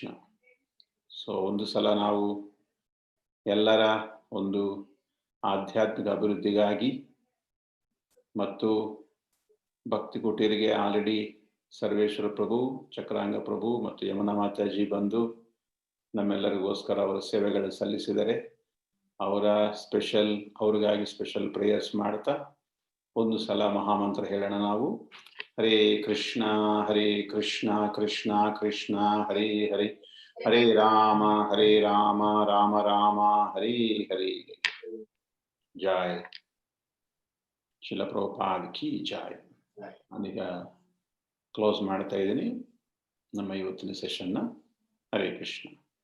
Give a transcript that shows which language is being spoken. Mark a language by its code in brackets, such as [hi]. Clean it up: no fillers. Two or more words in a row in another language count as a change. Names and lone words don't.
[kn] ಸೊ ಒಂದು ಸಲ ನಾವು ಎಲ್ಲರ ಒಂದು ಆಧ್ಯಾತ್ಮಿಕ ಅಭಿವೃದ್ಧಿಗಾಗಿ ಮತ್ತು ಭಕ್ತಿ ಕುಟೀರಿಗೆ ಆಲ್ರೆಡಿ ಸರ್ವೇಶ್ವರ ಪ್ರಭು, ಚಕ್ರಾಂಗ ಪ್ರಭು ಮತ್ತು ಯಮುನಾ ಮಾತಾಜಿ ಬಂದು ನಮ್ಮೆಲ್ಲರಿಗೋಸ್ಕರ ಅವರ ಸೇವೆಗಳು ಸಲ್ಲಿಸಿದರೆ ಅವ್ರಿಗಾಗಿ [en] special prayers [kn] ಮಾಡ್ತಾ ಒಂದು ಸಲ ಮಹಾಮಂತ್ರ ಹೇಳೋಣ ನಾವು. [sa] हरे कृष्ण कृष्ण कृष्ण हरे हरे, हरे राम राम राम हरे हरे. [hi] जय श्रील प्रभुपाद की जय. [kn] ನಾನೀಗ ಕ್ಲೋಸ್ ಮಾಡ್ತಾ ಇದ್ದೀನಿ ನಮ್ಮ ಇವತ್ತಿನ ಸೆಷನ್ನ. ಹರೇ ಕೃಷ್ಣ.